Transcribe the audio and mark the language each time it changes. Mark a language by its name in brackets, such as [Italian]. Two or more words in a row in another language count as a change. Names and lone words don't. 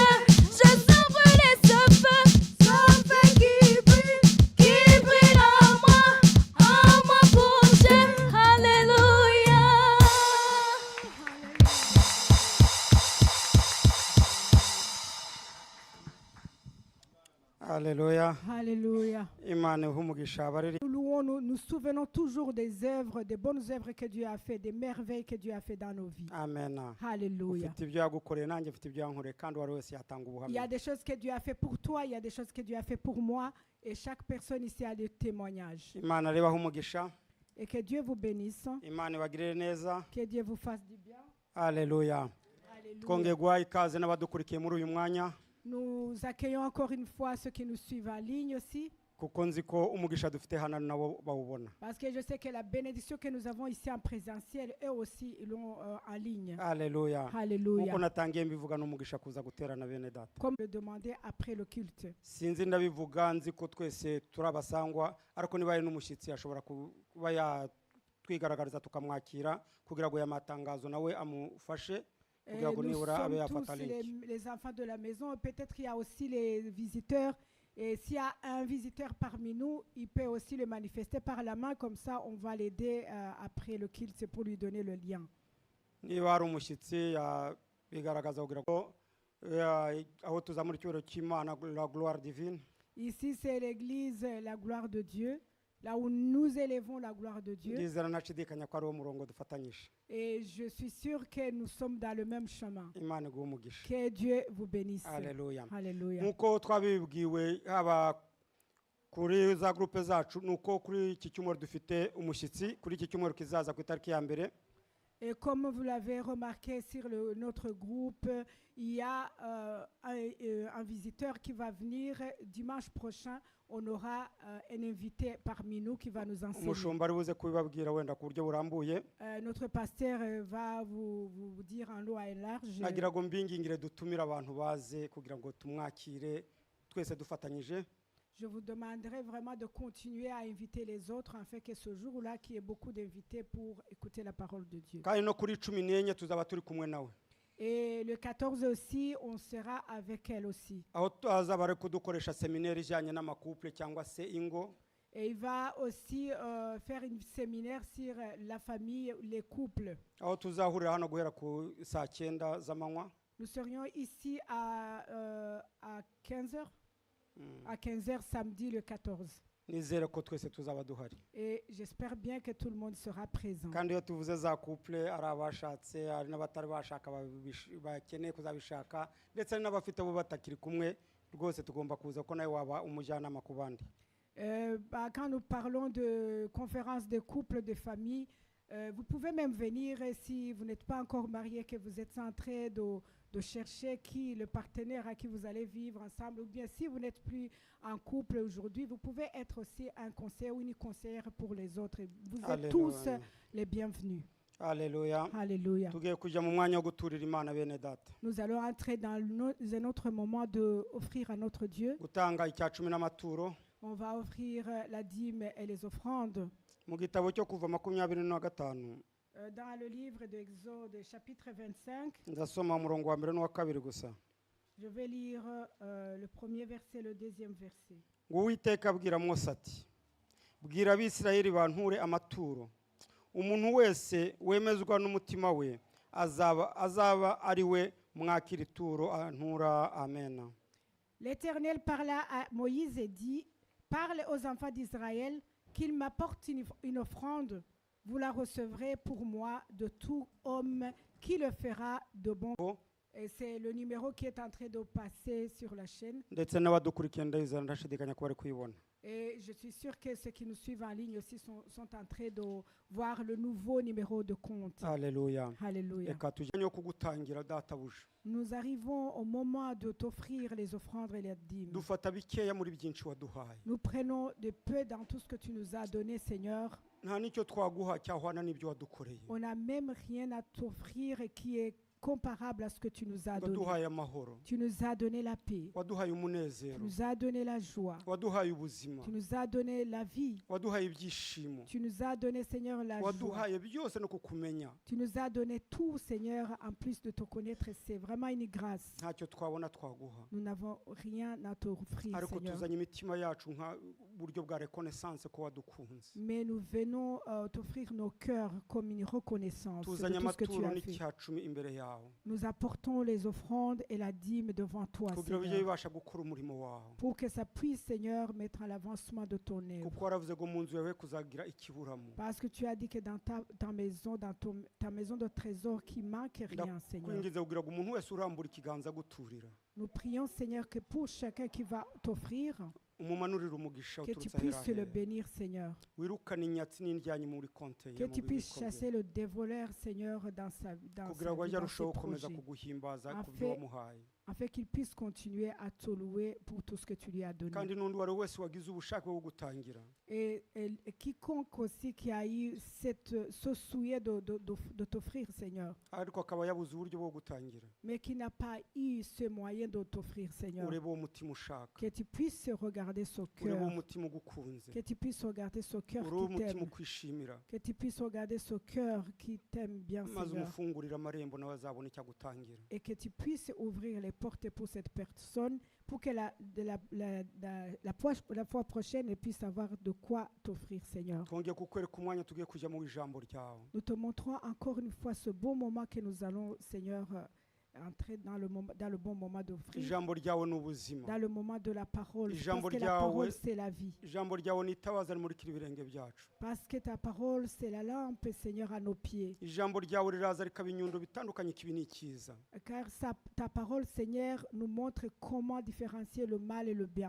[French] Je sens brûler ce feu qui brûle en moi pour Dieu. Alléluia. Alléluia. Alléluia. [Kinyarwanda] Imana ihe umugisha abariri [French] Nous louons, nous souvenons toujours des œuvres, des bonnes œuvres que Dieu a fait, des merveilles que Dieu a fait dans nos vies. amen. Alléluia. [Kinyarwanda] Ufite ibyo yagukoreye nanjye mfite ibyo yankoreye kandi uwari wese yatanga [French] Il y a [Kinyarwanda] ubuhamya. [French] des choses que Dieu a fait pour toi, il y a des choses que Dieu a fait pour moi, et chaque personne ici a des témoignages. [Kinyarwanda] Imana rebaho umugisha, [French] Et que Dieu vous bénisse, [Kinyarwanda] Imana ibagirire neza. [French] que Dieu vous fasse du bien. Alléluia. Alléluia. [Kinyarwanda] Twongeye guha ikaze n'abadukurikiye muri uyu mwanya [French] Nous accueillons encore une fois ceux qui nous suivent en ligne aussi, [Kinyarwanda] kuko nzi ko umugisha dufite hano nabo bawubona. [French] parce que je sais que la bénédiction que nous avons ici en présentiel, eux aussi, ils l'ont en ligne. Alléluia. Alléluia. [Kinyarwanda] Nkuko natangiye mbivuga n'umugisha kuza guterana bene data. [French] Comme le demandait après le culte. [Kinyarwanda] Sinzi ndabivuga nzi ko twese turi abasangwa ariko niba ari n'umushyitsi ashobora kuba yatwigaragariza tukamwakira kugira ngo yamatangazo nawe amufashe kugira ngo [French] Nous [Kinyarwanda] nibura abe [French] sommes [Kinyarwanda] yafata [French] tous [Kinyarwanda] link. [French] les enfants de la maison. Peut-être qu'il y a aussi les visiteurs. Et s'il y a un visiteur parmi nous, il peut aussi le manifester par la main. Comme ça, on va l'aider après le culte pour lui donner le lien. [Kinyarwanda] Niba hari umushyitsi bigaragaza kugira ngo aho tuzamura icyubahiro cy'Imana [French] la gloire divine. Ici, c'est l'église La Gloire de Dieu, là où nous élevons la gloire de Dieu. [Kinyarwanda] Ndizera ntashidikanya ko ari wo murongo dufatanyije. [French] Et je suis sûr que nous sommes dans le même chemin. [Kinyarwanda] Imana iguhe umugisha. [French] Que Dieu vous bénisse. Alléluia. Alléluia. [Kinyarwanda] Nkuko twabibwiwe haba kuri za groupe zacu nuko kuri iki cyumweru dufite umushyitsi kuri iki cyumweru kizaza ku itariki ya mbere. [French] Et comme vous l'avez remarqué sur notre groupe, il y a un visiteur qui va venir dimanche prochain. On aura un invité parmi nous qui va nous enseigner. [Kinyarwanda] umushumba ari buze kubibabwira wenda ku buryo burambuye. [French] Notre pasteur va vous dire en long et large. [Kinyarwanda] nagira ngo mbingingire dutumire abantu baze kugira ngo tumwakire twese dufatanyije. [French] Je vous demanderai vraiment de continuer à inviter les autres afin que ce jour-là, qu'il y ait beaucoup d'invités pour écouter la parole de Dieu. [Kinyarwanda] kandi no kuri 14 tuzaba turi kumwe nawe. [French] Et le 14 aussi, on sera avec elle aussi. [Kinyarwanda] aho azaba ari kudukoresha seminaire ijyanye n'amakouple cyangwa se ingo. [French] Et il va aussi faire un séminaire sur la famille, les couples. [Kinyarwanda] aho tuzahurira hano guhera ku saa 9 z'amanywa. [French] Nous serions ici à 15h. À 15h samedi le 14. [Kinyarwanda] nizere ko twese tuzaba duhari. [French] Et j'espère bien que tout le monde sera présent. [Kinyarwanda] kandi iyo tuvuze za couple ari abashatse ari n'abatari bashaka bakeneye kuzabishaka ndetse ari n'abafite bo batakiri kumwe rwose tugomba kuza ko nawe waba umujyanama ku bandi. [French] Quand nous parlons de conférence de couples, de famille, vous pouvez même venir si vous n'êtes pas encore marié, que vous êtes en train de chercher qui le partenaire à qui vous allez vivre ensemble, ou bien si vous n'êtes plus en couple aujourd'hui, vous pouvez être aussi un conseiller ou une conseillère pour les autres. Vous êtes Alléluia. tous les bienvenus. Alléluia. Alléluia. [Kinyarwanda] tugiye kujya mu mwanya wo guturira Imana bene data. [French] Nous allons entrer dans un autre moment d'offrir à notre Dieu. [Kinyarwanda] gutanga icya 10 n'amaturo. [French] On va offrir la dîme et les offrandes. [Kinyarwanda] mu gitabo cyo kuva 25 [French] Dans le livre d'Exode, chapitre 25, [Kinyarwanda] ndasoma umurongo wa mbere n'uwa kabiri gusa. [French] je vais lire le premier verset, le deuxième verset. [Kinyarwanda] ngo Uwiteka abwira Mose ati bwira Abisirayeli banture amaturo umuntu wese wemezwa n'umutima we azaba ari we mwakira ituro antura. Amen. [French] L'Éternel parla à Moïse et dit, parle aux enfants d'Israël qu'ils m'apportent une offrande. Vous la recevrez pour moi de tout homme qui le fera de bon. Et c'est le numéro qui est en train de passer sur la chaîne. [Kinyarwanda] ndetse n'abadukurikiye ndashidikanya ko bari kuyibona. [French] Et je suis sûr que ceux qui nous suivent en ligne aussi sont en train de voir le nouveau numéro de compte. Alléluia. Alléluia. [Kinyarwanda] reka tujye yo kugutangira databuja. [French] Nous arrivons au moment de t'offrir les offrandes et les dîmes. [Kinyarwanda] dufata bikeya muri byinshi waduhaye. [French] Nous prenons de peu dans tout ce que tu nous as donné, Seigneur. [Kinyarwanda] nta nicyo twaguha cyahwana n'ibyo wadukoreye. [French] On n'a même rien à t'offrir qui est comparable à ce que tu nous as donné. [Kinyarwanda] waduhaye amahoro. [French] Tu nous as donné la paix. [Kinyarwanda] waduhaye [French] Tu [Kinyarwanda] umunezero. [French] nous as donné la joie. [Kinyarwanda] waduhaye ubuzima. [French] Tu nous as donné la vie. [Kinyarwanda] waduhaye ibyishimo. [French] Tu nous as donné, Seigneur, la joie. [Kinyarwanda] waduhaye byose no kukumenya. [French] Tu nous as donné tout, Seigneur, en plus de te connaître. C'est vraiment une grâce. [Kinyarwanda] ntacyo twabona twaguha. [French] Nous n'avons rien à t'offrir, [Kinyarwanda] ariko [French] Seigneur. [Kinyarwanda] tuzanye imitima yacu nka buryo bwa reconnaissance ko wadukunze. [French] Mais nous venons t'offrir nos cœurs comme une reconnaissance de [Kinyarwanda] tuzanye [French] tout ce que tu [Kinyarwanda] amaturo [French] as fait. [Kinyarwanda] n'icya 10 imbere yawe. [French] Nous apportons les offrandes et la dîme devant toi, [Kinyarwanda] kugira bijye [French] Seigneur, [Kinyarwanda] bibasha gukora umurimo wawe. [French] pour que ça puisse, Seigneur, mettre en l'avancement de ton œuvre. [Kinyarwanda] kuko waravuze ngo mu nzu yawe kuzagira ikiburamo. [French] Parce que tu as dit que dans ta maison, ta maison de trésor, qui manque rien, Seigneur. [Kinyarwanda] ndakwingize kugira ngo umuntu wese urambura ikiganza guturira. [French] Nous prions, Seigneur, que pour chacun qui va t'offrir, [Kinyarwanda] umumanurire umugisha [French] que tu [Kinyarwanda] uturutse [French] puisses le [Kinyarwanda] ahera. [French] bénir, Seigneur. [Kinyarwanda] wirukane inyatsi n'indyanyi muri konte [French] Que tu puisses chasser le dévoleur, Seigneur, dans sa [Kinyarwanda] kugira ngo [French] vie, [Kinyarwanda] ajye [French] dans ses [Kinyarwanda] arushaho gukomeza [French] projets, [Kinyarwanda] kuguhimbaza ku [French] Afin- [Kinyarwanda] byo wamuhaye. [French] afin qu'il puisse continuer à te louer pour tout ce que tu lui as donné. [Kinyarwanda] kandi n'undi wari wese wagize ubushake bwo gutangira. [French] Et quiconque aussi qui a eu ce souhait de t'offrir, Seigneur, [Kinyarwanda] ariko akaba yabuze uburyo bwo gutangira. [French] mais qui n'a pas eu ce moyen de t'offrir, Seigneur, [Kinyarwanda] urebe uwo mutima ushaka. [French] que tu puisses regarder ce [Kinyarwanda] urebe uwo [French] cœur, [Kinyarwanda] mutima ugukunze. [French] que tu puisses regarder ce cœur [Kinyarwanda] urebe [French] qui [Kinyarwanda] umutima [French] t'aime, [Kinyarwanda] ukwishimira. [French] que tu puisses regarder ce cœur qui t'aime bien, [Kinyarwanda] maze [French] Seigneur, [Kinyarwanda] umufungurire amarembo nawe azabona icyo agutangira. [French] et que tu puisses ouvrir les portes pour cette personne, pour que la fois prochaine, elle puisse avoir de quoi t'offrir, Seigneur. [Kinyarwanda] twongeye kukwereka umwanya tugiye kujya mu ijambo ryawe. [French] Nous te montrons encore une fois ce beau moment que nous allons, Seigneur, entrer dans le bon moment d'offrir, [Kinyarwanda] ijambo ryawe ni ubuzima, [French] dans le moment de la parole. [Kinyarwanda] Ijambo [French] Parce que la [Kinyarwanda] ryawe- [French] parole, c'est la vie. [Kinyarwanda] ijambo ryawe ni itabaza rimurikira ibirenge byacu, [French] Parce que ta parole, c'est la lampe, Seigneur, à nos pieds. [Kinyarwanda] ijambo ryawe riraza rikaba inyundo bitandukanye ikibi n'ikiza, [French] Car ta parole, Seigneur, nous montre comment différencier le mal et le bien.